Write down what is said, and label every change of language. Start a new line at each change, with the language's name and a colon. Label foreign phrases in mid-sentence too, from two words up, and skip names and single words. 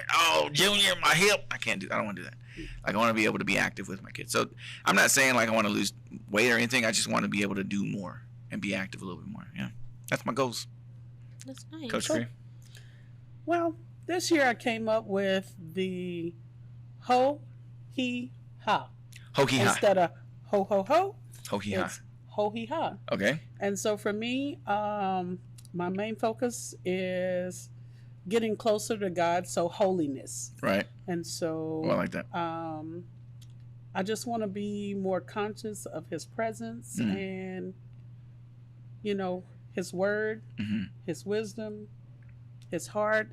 English: Oh, Junior, my hip. I don't want to do that. Like, I want to be able to be active with my kids. So I'm not saying like I want to lose weight or anything. I just want to be able to do more and be active a little bit more. Yeah. That's my goals. That's nice. Coach Cree. Well, this year I came up with the ho, he, ha. Ho-he-ha. Instead of ho, ho, ho. Ho-he-ha. It's ho-he-ha. Okay. And so for me, my main focus is getting closer to God, so holiness. Right. And so I like that. I just want to be more conscious of his presence and, his word, his wisdom, his heart.